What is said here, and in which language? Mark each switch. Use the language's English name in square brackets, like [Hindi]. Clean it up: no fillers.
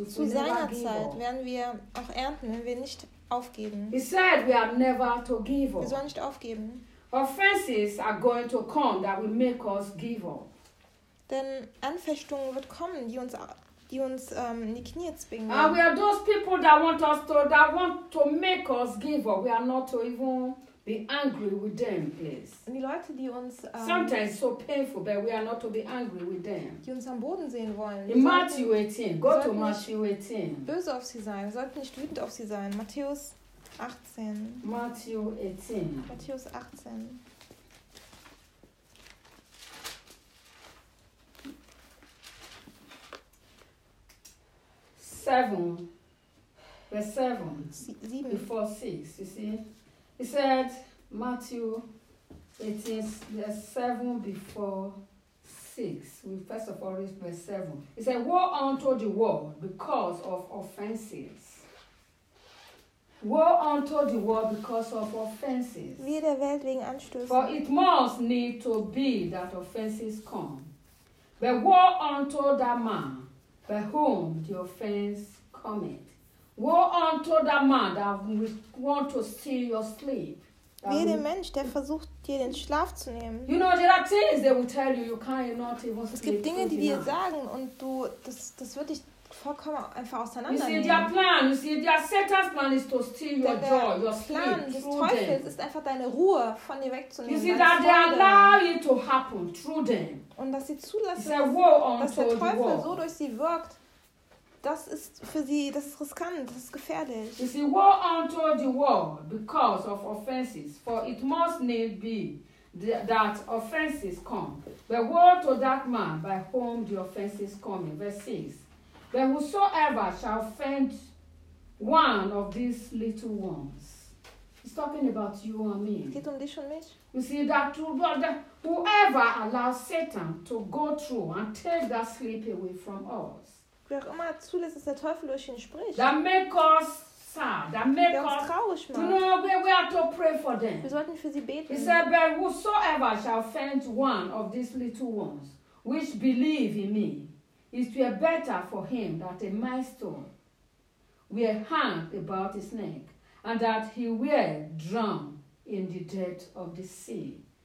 [German] Zu seiner Zeit werden wir auch ernten, wenn wir nicht aufgeben. [English] He said we are never to give up. [German] Wir sollen nicht aufgeben. [English] Offenses are going to come that will make us give up. [German] Denn Anfechtungen wird kommen, die uns in die Knie zwingen. [English] And we are those people that want to make us give up. We are not to even be angry with them, please. [German] Die Leute, die uns [English] sometimes so painful, but we are not to be angry with them. [German] Die uns am Boden sehen wollen. [English] In Matthew 18, go to Matthew 18. [German] Böse auf sie sein, wir sollten nicht wütend auf sie sein. Matthäus 18. [English] Matthew 18. [German] Matthäus 18. [English] Verse 7. Before 6, you see. He said, Matthew, it is the 7 before 6. We first of all read verse 7. He said, woe unto the world because of offenses. Woe unto the world because of offenses. [German] Wie der Welt wegen Anstößen. [English] For it must need to be that offenses come. But woe unto that man by whom the offense cometh. Woe unto that man that want to steal your sleep. [German] Wie der Mensch, der versucht, dir den Schlaf zu nehmen. [English] You know, there are things they will tell you, you cannot even sleep. [German] Es gibt Dinge, die dir sagen, und du, das wird dich vollkommen einfach auseinandernehmen. [English] You see, their plan, you see, their Satan's plan is to steal your joy, your sleep. [German] Der Plan des Teufels ist einfach, deine Ruhe von dir wegzunehmen. [English] You see, that they allow it to happen through them. [German] Und dass sie zulassen, dass der Teufel so durch sie wirkt. Das ist für sie, das ist riskant, das ist gefährlich. [English] You see, woe unto the world because of offenses, for it must need be that offenses come. But woe to that man by whom the offenses come. Verse 6. But whosoever shall offend one of these little ones. He's talking about you and me. [German] Es geht um dich und mich. [English] You see, that whoever allows Satan to go through and take that sleep away from us. [German] Wer auch immer zulässt, dass der Teufel durch ihn spricht. [English] That make us sad. That make [German] der uns traurig macht. [English] You know, we are to pray for them. [German] Wir sollten für sie beten. [English] He said, but whosoever shall offend one of these little ones, which believe in me, it will be better for him that a millstone were hung about his neck, and that he were drowned in the depth of the sea.